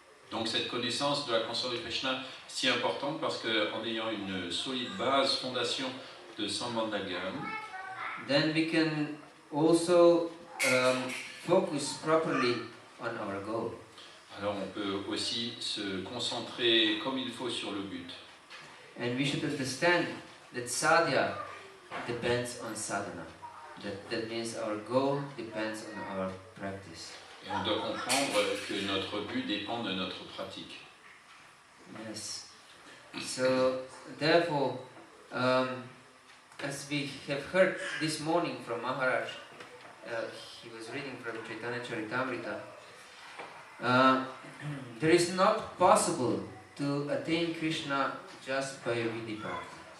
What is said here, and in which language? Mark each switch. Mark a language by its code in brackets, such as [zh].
[fr] Donc cette connaissance de la conscience de Krishna est si importante parce qu'en ayant une solide base, fondation de Sambandha Jnana, [en] then we can also focus properly on our goal. [fr] alors on peut aussi se concentrer comme il faut sur le but. [en] And we should understand that sadhya depends on sadhana. That means our goal depends on our practice. [fr] Et on doit comprendre que notre but dépend de notre pratique. [en] Yes. So, therefore, as we have heard this morning from Maharaj, he was reading from Chaitanya Charitamrita, there is not possible to attain Krishna just by Vidhi Bhakti.